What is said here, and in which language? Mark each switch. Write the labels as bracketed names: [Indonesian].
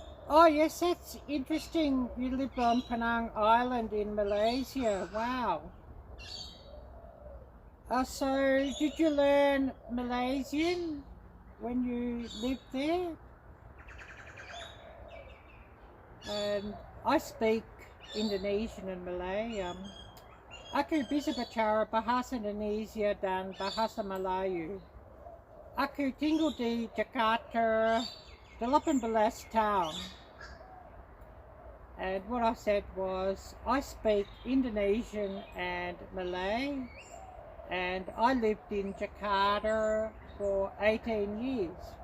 [English] Oh yes, that's interesting. You lived on Penang Island in Malaysia. Wow. So did you learn Malaysian when you lived there? And I speak Indonesian and Malay. [Indonesian] Aku bisa bicara bahasa Indonesia dan bahasa Melayu. Aku tinggal di Jakarta 18 tahun. [English] And what I said was, I speak Indonesian and Malay, and I lived in Jakarta for 18 years.